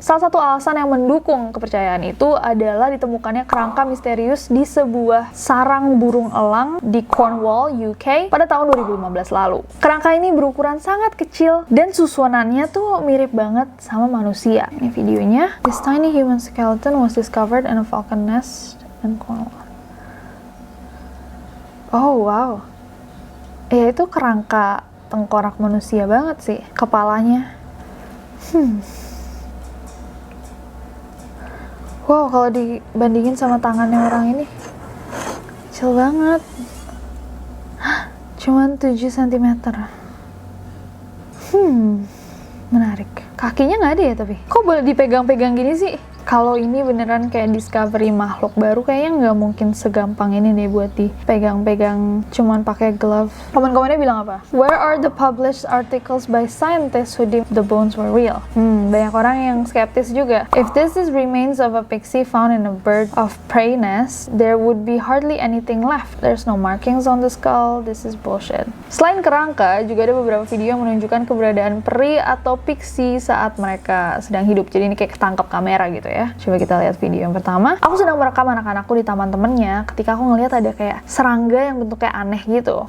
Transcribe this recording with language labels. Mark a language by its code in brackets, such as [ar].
[id] Salah satu alasan yang mendukung kepercayaan itu adalah ditemukannya kerangka misterius di sebuah sarang burung elang di Cornwall, UK pada tahun 2015 lalu. Kerangka ini berukuran sangat kecil dan susunannya tuh mirip banget sama manusia. Ini videonya. [en] This tiny human skeleton was discovered in a falcon nest in Cornwall. [id] Oh wow. Ya itu kerangka tengkorak manusia banget sih kepalanya. Wow, kalau dibandingin sama tangannya orang ini kecil banget. Cuman 7 cm. Menarik. Kakinya nggak ada ya tapi? Kok boleh dipegang-pegang gini sih? Kalau ini beneran kayak discovery makhluk baru, kayaknya nggak mungkin segampang ini deh buat dipegang-pegang cuman pakai glove. Komen-komennya bilang apa? [en] Where are the published articles by scientists who deemed the bones were real? [id] Banyak orang yang skeptis juga. [en] If this is remains of a pixie found in a bird of prey nest, there would be hardly anything left. There's no markings on the skull. This is bullshit. [id] Selain kerangka, juga ada beberapa video yang menunjukkan keberadaan peri atau pixie saat mereka sedang hidup. Jadi ini kayak ketangkep kamera gitu ya. Coba kita lihat video yang pertama. Aku sedang merekam anak-anakku di taman temennya ketika aku ngelihat ada kayak serangga yang bentuknya aneh gitu.